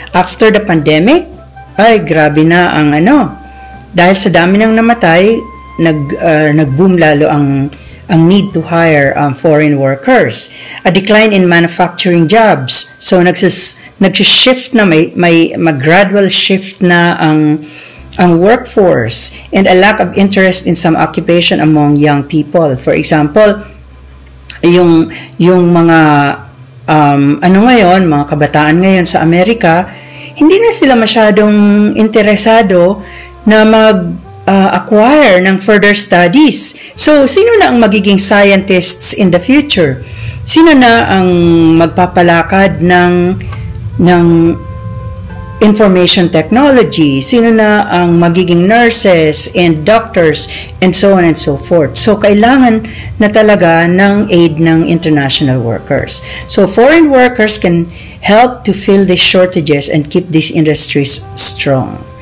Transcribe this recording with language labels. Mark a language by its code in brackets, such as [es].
[en] After the pandemic, [tl] ay grabe na ang dahil sa dami ng namatay, nag-boom lalo ang [en] need to hire foreign workers. A decline in manufacturing jobs. So nag-shift na, may gradual shift na ang workforce, and a lack of interest in some occupation among young people. [tl] For example, yung mga mga kabataan ngayon sa Amerika, hindi na sila masyadong interesado na acquire ng further studies. So, sino na ang magiging scientists [en] in the future? [tl] Sino na ang magpapalakad ng information technology? Sino na ang magiging [en] nurses and doctors and so on and so forth? [tl] So, kailangan na talaga ng aid ng international workers. [en] So, foreign workers can help to fill these shortages and keep these industries strong.